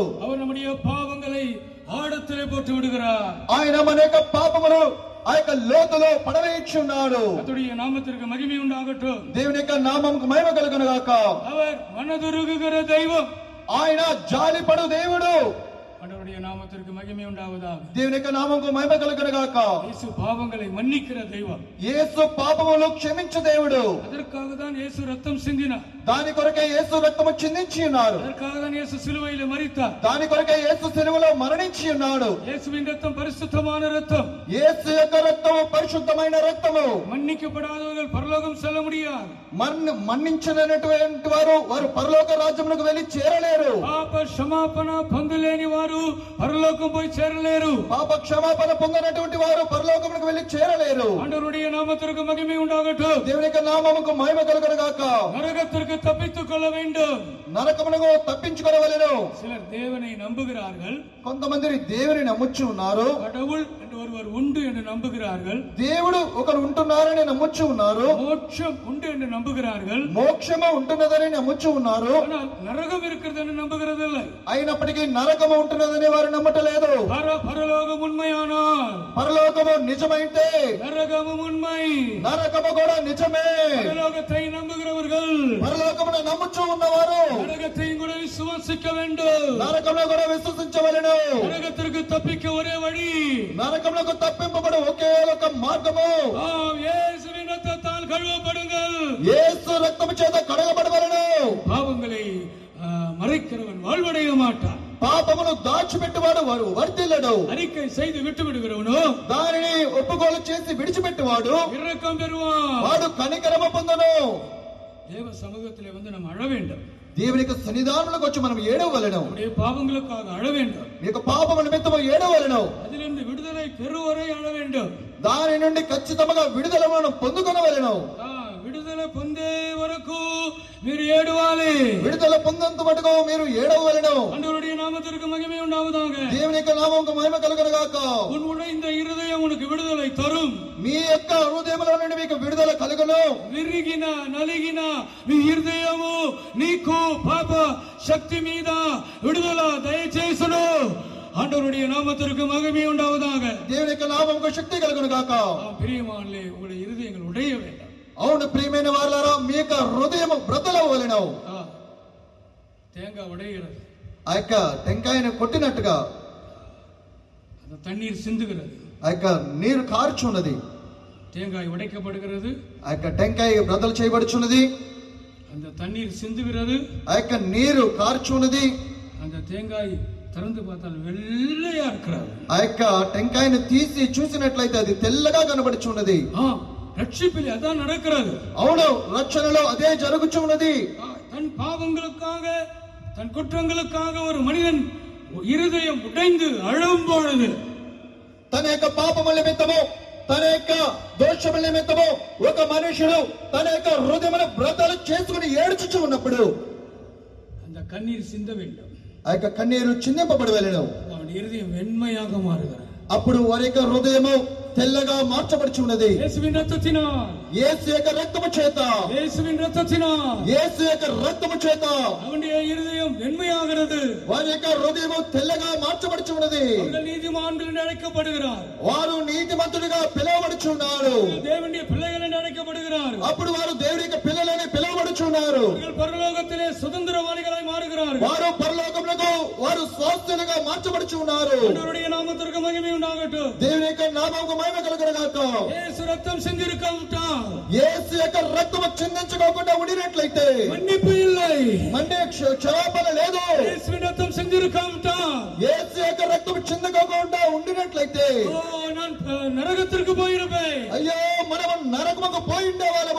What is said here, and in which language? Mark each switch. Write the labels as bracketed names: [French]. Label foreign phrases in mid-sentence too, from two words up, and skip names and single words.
[Tamil] அவர் நம்முடைய பாவங்களை ஆழத்திலே போட்டு விடுகிறார். [Telugu] ఆయన మన యొక్క పాపమును ఆ యొక్క లోతులో పడవేయుచున్నాడు. [Tamil] கர்த்தருடைய நாமத்திற்கு மகிமை உண்டாகட்டும். [Telugu] దేవుని యొక్క నామముకు మహిమ కలుగును గాక. [Tamil] அவர் மனதுருகுகிற தெய்வம். [Telugu] ఆయన జాలిపడు దేవుడు. [Tamil] ஆண்டவருடைய நாமத்திற்கு மகிமை உண்டாவதாக. [Telugu] దేవుని యొక్క నామముకు మహిమ కలుగును గాక. [Tamil] இயேசு பாவங்களை மன்னிக்கிற தெய்வம். [Telugu] యేసు పాపములు క్షమించు దేవుడు. [Tamil] அதற்காக தான் இயேசு ரத்தம் சிந்தினார். [Telugu] దాని కొరకే యేసు రక్తము చిందించి ఉన్నారు. [Tamil] அதற்காக தான் இயேசு சிலுவையிலே மரித்தார். [Telugu] దాని కొరకే యేసు సిలువలో మరణించి ఉన్నాడు. [Tamil] இயேசுவின் ரத்தம் பரிசுத்தமான ரத்தம். [Telugu] యేసు యొక్క రక్తము పరిశుద్ధమైన రక్తము. [Tamil] மன்னிக்கப்படாதவர்கள் பரலோகம் செல்ல முடியாது. [Telugu] మన్నించినటువంటి వారు పరలోక రాజ్యమునకు వెళ్లి చేరలేరు. పాప క్షమాపణ పొందలేని వారు పరలోకం పోయి చేరలేరు. పాప క్షమాపణ పొందనటువంటి వారు పరలోకమునకు వెళ్లి చేరలేరు. [Tamil] ஆண்டவருடைய நாமத்திற்கு மகிமை உண்டாகட்டும். [Telugu] దేవుని యొక్క నామముకు మహిమ కలుగును గాక. [Tamil] நரகத்திற்கு தப்பித்துக் கொள்ள வேண்டும். [Telugu] నరకమునకు తప్పించుకొనవలెను. [Tamil] சிலர் தேவனை நம்புகிறார்கள். [Telugu] కొంతమంది దేవుని నమ్ముచు ఉన్నారు. [Tamil] கடவுள் என்று ஒருவர் உண்டு என்று நம்புகிறார்கள். [Telugu] దేవుడు ఒకరు ఉంటున్నారని నమ్ముచు ఉన్నారు. [Tamil] மோட்சம் உண்டு என்று நம்புகிறார்கள். [Telugu] మోక్షము ఉంటున్నదని నమ్ముచు ఉన్నారు. [Tamil] ஆனால் நரகம் இருக்கிறது என்று நம்புகிறதில்லை. [Telugu] అయినప్పటికీ నరకము ఉంటున్నదని వారు నమ్మటలేదు. [Tamil] பரலோகம் உண்மையானால் [Telugu] పరలోకము నిజమైతే [Tamil] நரகமும் உண்மை. [Telugu] నరకము కూడా నిజమే. [Tamil] பரலோகத்தை நம்புகிறவர்கள் [Telugu] పరలోకమును నమ్ముచు ఉన్నవారు [Tamil] நரகத்தையும் கூட விசுவாசிக்க வேண்டும். [Telugu] నరకంలో కూడా విశ్వసించవలెను. [Tamil] நரகத்திற்கு தப்பிக்க ஒரே வழி, [Telugu] నరకములకు తప్పింపబడు ఒకే ఒక మార్గము [Tamil] இயேசுவின் ரத்தத்தால் கழுவப்படுங்கள். [Telugu] యేసు రక్తము చేత కడగబడవలెను. [Tamil] பாவங்களை மறைக்கிறவன் வாழ்வடைய மாட்டான். [Telugu] పాపమును దాచిపెట్టువాడు వారు వర్ధిల్లడు. [Tamil] அறிக்கை செய்து விட்டு விடுகிறவனோ [Telugu] దానిని ఒప్పుకోలు చేసి విడిచిపెట్టువాడు [Tamil] இரக்கம் பெறுவான். [Telugu] వాడు కనికరము పొందును. [Tamil] தேவ சமூகத்திலே வந்து நாம் அழ வேண்டும். [Telugu] దేవుని యొక్క సన్నిధానములకు వచ్చి మనం ఏడవలెను. [Tamil] நம்முடைய பாவங்களுக்காக அழ வேண்டும். [Telugu] మీ యొక్క పాపము నిమిత్తము ఏడవలెను. [Tamil] அதிலிருந்து விடுதலை பெறுவரை அழ வேண்டும். [Telugu] దాని నుండి ఖచ్చితంగా విడుదలను పొందుకొనవలెను. విడుదల పొందే వరకు మీరు ఏడవాలి. విడుదల పొందేంత మటుకు మీరు ఏడవలెను. [Tamil] ஆண்டவருடைய நாமத்திற்கு மகிமை உண்டாவதாக. [Telugu] దేవుని యొక్క నామముకు మహిమ కలుగును గాక. [Tamil] உன் உடைந்த இருதயம் உனக்கு விடுதலை தரும். [Telugu] మీ యొక్క హృదయములో నుండి మీకు విడుదల కలుగును. విరిగిన నలిగిన మీ హృదయము నీకు పాప శక్తి మీద విడుదల దయచేసును. [Tamil] ஆண்டவருடைய நாமத்திற்கு மகிமை உண்டாவதாக. [Telugu] దేవుని యొక్క నామముకు శక్తి కలుగును గాక. [Tamil] பிரியமானே, உங்களுடைய இருதயங்கள் உடைய வேண்டும். [Telugu] అవును ప్రియమైన వారలారా, మీ యొక్క హృదయం బ్రతలవలెను. [Tamil] தேங்காய் உடைகிறது, [Telugu] ఆ యొక్క టెంకాయను కొట్టినట్టుగా [Tamil] அந்த தண்ணீர் சிந்துகிறது. [Telugu] ఆ యొక్క నీరు కారుచున్నది. [Tamil] தேங்காய் உடைக்கப்படுகிறது, [Telugu] ఆ యొక్క టెంకాయ బ్రతలు చేయబడుచున్నది. [Tamil] அந்த தண்ணீர் சிந்துகிறது, [Telugu] ఆ యొక్క నీరు కారుచున్నది. [Tamil] அந்த தேங்காய் திறந்து பார்த்தால் வெள்ளையா இருக்கிறது. [Telugu] ఆ యొక్క టెంకాయను తీసి చూసినట్లయితే అది తెల్లగా కనబడుచున్నది. [Tamil] ரட்சிப்பில் அதான் நடக்கிறது. [Telugu] అవును, రక్షణలో అదే జరుగుచున్నది. [Tamil] தன் பாவங்களுக்காக தன் குற்றங்களுக்காக ஒரு மனிதன் இருதயம் உடைந்து அழும் பொழுது, [Telugu] తన యొక్క పాపముల నిమిత్తము, తన యొక్క దోషముల నిమిత్తము ఒక మనుషుడు తన యొక్క హృదయమును బ్రతలు చేసుకుని ఏడ్చుచు ఉన్నప్పుడు [Tamil] அந்த கண்ணீர் சிந்த வேண்டும். [Telugu] ఆ యొక్క కన్నీరు చిందింపబడవలెను. [Tamil] அவன் இருதயம் வெண்மையாக மாறுகிறது. [Telugu] అప్పుడు వారి యొక్క హృదయము తెల్లగా మార్చబడుచు ఉన్నది. [Tamil] இயேசுவின் ரத்தத்தினால், [Telugu] యేసు యొక్క రక్తము చేత, [Tamil] இயேசுவின் ரத்தத்தினால் [Telugu] యేసు యొక్క రక్తము చేత [Tamil] அவனுடைய இருதயம் வெண்மையாகிறது. [Telugu] వారి యొక్క హృదయము తెల్లగా మార్చబడుచు ఉన్నది. [Tamil] அவர்கள் நீதிமான்கள் என்று அழைக்கப்படுகிறார். [Telugu] వారు నీతిమంతులుగా పిలువబడుచున్నారు. [Tamil] தேவனுடைய பிள்ளைகள் என்று அழைக்கப்படுகிறார். [Telugu] అప్పుడు వారు దేవుని యొక్క పిల్లలని పిలువబడుచున్నారు. [Tamil] அவர்கள் பரலோகத்திலே சுதந்திரவாளிகளாய் மாறுகிறார்கள். [Telugu] వారు పరలోకములకు వారు స్వాస్థ్యులుగా మార్చబడుచున్నారు. [Tamil] ஆண்டவருடைய நாமத்திற்கு மகிமை உண்டாகட்டும். [Telugu] దేవుని యొక్క నామముకు మహిమ కలుగును గాక. [Tamil] இயேசு ரத்தம் சிந்திருக்காவிட்டா, [Telugu] యేసు యొక్క రక్తము చిందించుకోకుండా ఉండినట్లయితే [Tamil] மன்னிப்பு இல்லை. [Telugu] క్షమాపణ లేదు. [Tamil] இயேசுவின் ரத்தம் சிந்திருக்காவிட்டா, [Telugu] యేసు యొక్క రక్తము చిందించుకోకుండా ఉండినట్లయితే [Tamil] நான் நரகத்திற்கு போயிருப்பேன். [Telugu] అయ్యో, మనము నరకముకు పోయి ఉండేవాళ్ళము.